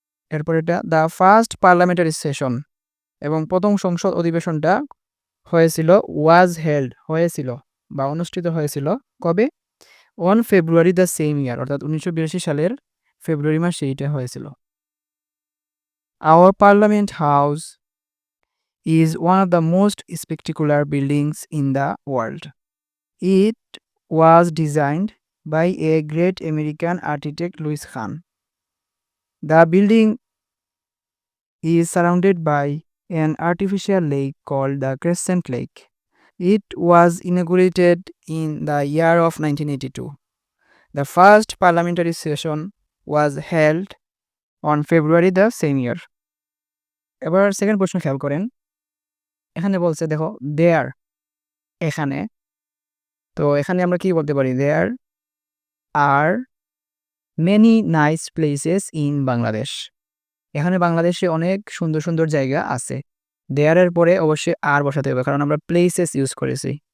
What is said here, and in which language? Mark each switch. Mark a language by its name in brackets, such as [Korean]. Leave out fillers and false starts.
[Bangla] এরপর এটা [English] the first parliamentary session, [Bangla] এবং প্রথম সংসদ অধিবেশনটা হয়েছিল বা অনুষ্ঠিত হয়েছিল কবে? [English] on February the same year, [Bangla] অর্থাৎ 1982 সালের ফেব্রুয়ারি মাসে এইটা হয়েছিল। [English] Our parliament house is one of the most spectacular buildings in the world. It was designed by a great American architect Louis Kahn. The building is surrounded by an artificial lake called the Crescent Lake. It was inaugurated in the year of 1982. The first parliamentary session was held on February the same year. [Bangla] এবার second প্রশ্ন খেয়াল করেন, এখানে বলছে দেখো দেয়ার, এখানে। তো এখানে আমরা কি বলতে পারি? [English] There are many nice places in Bangladesh. [Bangla] এখানে বাংলাদেশে অনেক সুন্দর সুন্দর জায়গা আছে। দেয়ারের পরে অবশ্যই আর বসাতে হবে, কারণ আমরা প্লেসেস ইউজ করেছি।